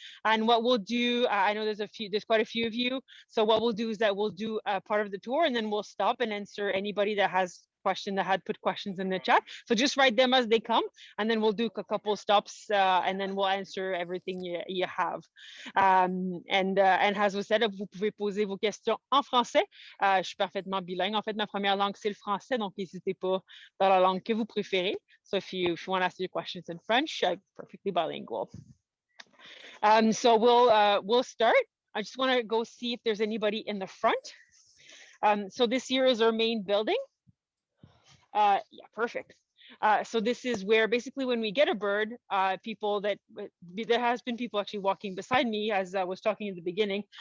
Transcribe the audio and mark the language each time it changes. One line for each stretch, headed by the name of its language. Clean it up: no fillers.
English: And what we'll do, I know there's quite a few of you. So what we'll do is that we'll do part of the tour, and then we'll stop and answer anybody that has question that had put questions in the chat. So just write them as they come, and then we'll do a couple stops, and then we'll answer everything you have. And as we said,
French: vous pouvez poser vos questions en français. Je suis parfaitement bilingue. En fait, ma première langue, c'est le français, donc n'hésitez pas dans la langue que vous préférez.
English: So if you want to ask your questions in French, I'm perfectly bilingual. So we'll start. I just want to go see if there's anybody in the front. So this here is our main building. Yeah, perfect. So this is where basically when we get a bird, there has been people actually walking beside me as I was talking in the beginning.